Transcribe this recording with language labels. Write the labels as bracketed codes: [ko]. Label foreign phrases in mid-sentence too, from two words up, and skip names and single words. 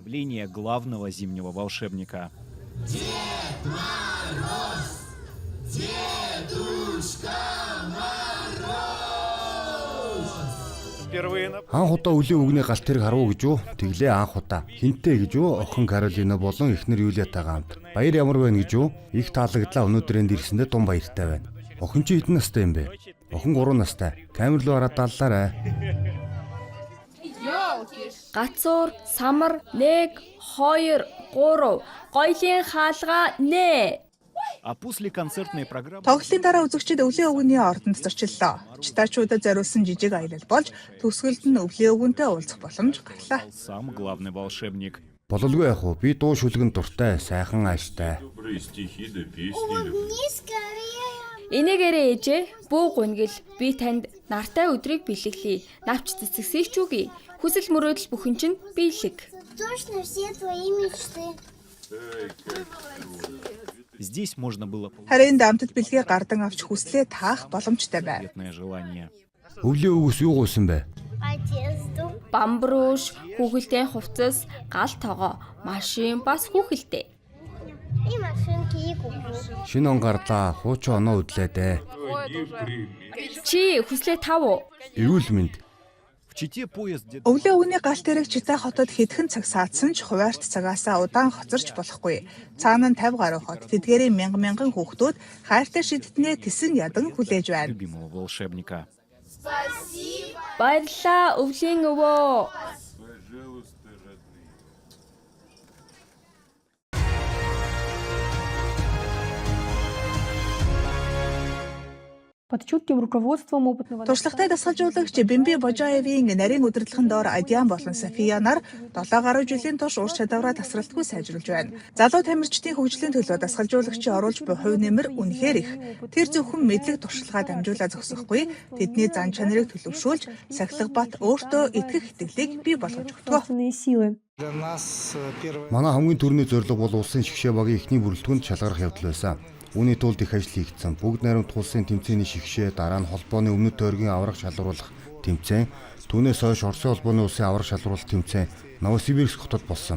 [ru] Явление главного зимнего волшебника. [mn] Анх удаа өвлийн өвгний галт тэрэг харав гэж юу? Тэглээ анх удаа. Хинтээ гэж юу? Охин Каролина болон эхнэр Юлиатайгаа хамт. Баяр ямар байна гэж юу? Их таалагдлаа өнөөдөр энд ирсэндээ тун баяртай байна. Охин чи хэдэн настай юм бэ? Охин 3 настай. Камер руу хараад дааллаарай. Гацуур, самар, 1, 2, 3. Гоёлын хаалга нэ. [ru] А после концертной программы [mn] Тоглолтын дараа үзэгчид өвлийн өвгний ордонд зочиллоо. Читаачуудад зориулсан жижиг аялал болж төгсгөлд нь өвлийн өвгөнтэй уулзах боломж гарлаа. [ru] сам главный волшебник. [mn] Бололгүй яах вэ? Би дуу шүлгэн дуртай, сайхан ааштай. Энэгээрээ ээжээ бүү гунгил би танд нартай өдрийг бэлэглэе. Навч цэцэгсэж үгүй. Хүсэл мөрөөдөл бүхэн чинь биелэг. [ru] Точно все твои мечты. Здесь можно было [mn] Харин дамтад бэлгээ гардан авч хүслээ таах боломжтой байв. [ru] получить желание. [mn] Өвлийн өвгөөс юу гуйсан бэ? [ru] Одежду. [mn] Бамбрууш, хүүхэлдэйн хувцас, гал тоогоо, машин бас хүүхэлдэй. [ru] И машинки, и куклу. [mn] Шинэ он гарлаа. Хуучин оноо үдлээ дээ. Чи хүслээ тав уу? Эрүүл мэнд. [ru] В Чите поезд где [mn] Өвлийн өвгний галт тэрэг Чита хотод хэдхэн цаг саадсан ч хуваарт цагаасаа удаан хоцорч болохгүй. Цаана нь 50 гаруй хот тэдгээрийн мянган хүүхдүүд хайртай шидтнээ тэсэн ядан хүлээж байна. [ru] любимого волшебника. [mn] Баярлалаа өвлийн өвөө. [ru] Под чутким руководством опытного [mn] Туршлагатай дасгалжуулагч Бэмби Божаевын нарийн удирдлагын доор Адиан болон София нар 7 гаруй жилийн турш ур чадвараа тасралтгүй сайжруулж байна. Залуу тамирчдын хөгжлийн төлөө дасгалжуулагчийн оруулж буй хувь нэмэр үнэхээр их. Тэр зөвхөн мэдлэг туршлагаа дамжуулаад зогсохгүй, тэдний зан чанарыг төлөвшүүлж, сахилга бат өөртөө итгэх итгэлийг бий болгож өгдөг. [ru] собственные силы. [mn] Манай хамгийн түрүүний зорилго бол улсын шигшээ багийн эхний бүрэлдэхүүнд шалгарах явдал байсан. Үүний тулд их ажил хийгдсэн. Бүгд найрамд улсын тэмцээний шигшээ, дараа нь холбооны өмнөд тойргийн аврах шалгаруулах тэмцээн, түүнээс хойш Оросын холбооны улсын аврах шалгаруулах тэмцээн Новосибирск хотод болсон.